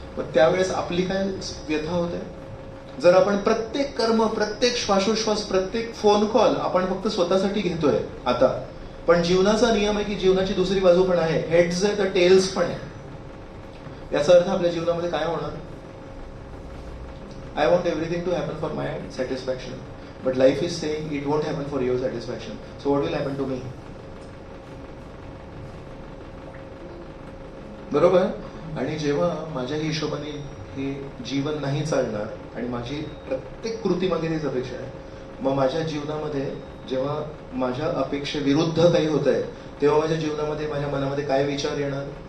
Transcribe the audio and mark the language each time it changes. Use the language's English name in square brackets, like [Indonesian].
[Marathi] पण त्यावेळेस आपली काय व्यथा होते? जर आपण प्रत्येक कर्म, प्रत्येक श्वासोश्वास, प्रत्येक फोन कॉल आपण फक्त स्वतःसाठी घेतोय आता, पण जीवनाचा नियम आहे की जीवनाची दुसरी बाजू पण आहे, हेड्स आहे तर टेल्स पण आहे. याचा अर्थ आपल्या जीवनामध्ये काय होणार? [English] I want everything to happen for my satisfaction, but life is saying it won't happen for your satisfaction. So what will happen to me? [Marathi] बरोबर? आणि जेव्हा माझ्या हिशोबाने हे जीवन नाही चालणार आणि माझी प्रत्येक कृतीमागे तीच अपेक्षा आहे, मग माझ्या जीवनामध्ये जेव्हा माझ्या अपेक्षेविरुद्ध काही होत आहे तेव्हा माझ्या जीवनामध्ये, माझ्या मनामध्ये काय विचार येणार?